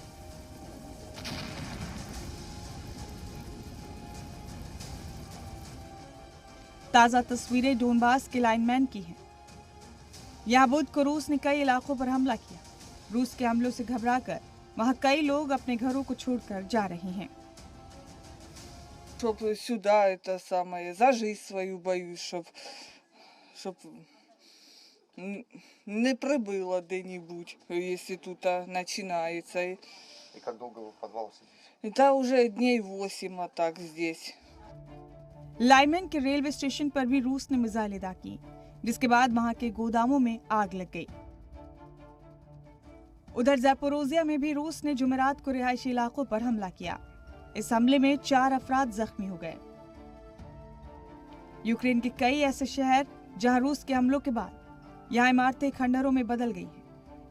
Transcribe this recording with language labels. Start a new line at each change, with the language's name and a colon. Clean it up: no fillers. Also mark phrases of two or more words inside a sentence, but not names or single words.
Hindi: ताजा तस्वीरें डोनबास के लाइनमैन की हैं। यहाँ बुध को रूस ने कई इलाकों पर हमला किया। रूस के हमलों से घबराकर वहाँ कई लोग अपने घरों को छोड़कर जा रहे हैं।
Russian: Чтоб сюда это самое, за жизнь свою боюсь, чтоб не прибыло где-нибудь, если тут начинается. И как долго вы в подвале сидите? Это уже дней 8 так здесь.
Hindi: लाइमन के रेलवे स्टेशन पर भी रूस ने मिसाइलें दागी, जिसके बाद वहां के गोदामों में आग लग गई। उधर ज़ैपोरोजिया में भी रूस ने जुमेरात को रिहायशी इलाकों पर हमला किया। इस हमले में 4 अफराद जख्मी हो गए। यूक्रेन के कई ऐसे शहर जहां रूस के हमलों के बाद यहां इमारतें खंडहरों में बदल गई हैं।